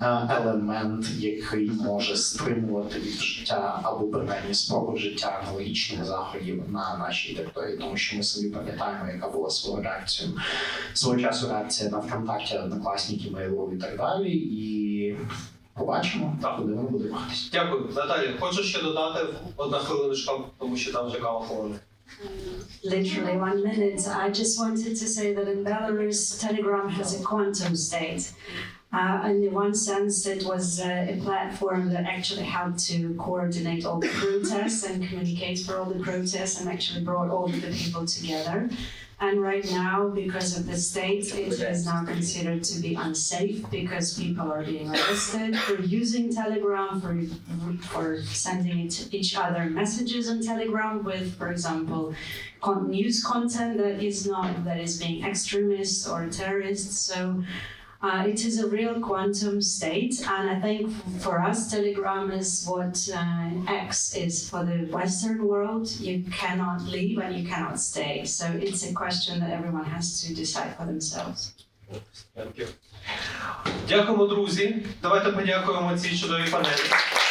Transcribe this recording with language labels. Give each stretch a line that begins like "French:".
Ukrainian: елемент, який може стримувати від життя або принаймні спробу життя аналогічних заходів на нашій території, тому що ми самі пам'ятаємо, яка була свого часу реакція на ВКонтакті, Однокласники, Mail.ru і так далі, і побачимо, куди воно буде рухатися. Дякую. Наталія, хочу ще додати одна хвилиночка, тому що там вже кава хвилини.
English: Literally 1 minute. I just wanted to say that in Belarus, Telegram has a quantum state. In one sense, it was a platform that actually helped to coordinate all the protests and communicate for all the protests and actually brought all the people together. And right now, because of the state, it is now considered to be unsafe because people are being arrested for using Telegram, for sending each other messages on Telegram with, for example, news content that is being extremist or terrorist. So it is a real quantum state, and I think for us, Telegram is what X is for the Western world. You cannot leave and you cannot stay. So it's a question that everyone has to decide for themselves.
Ukrainian: Дякуємо, друзі. Давайте подякуємо цій чудовій панелі.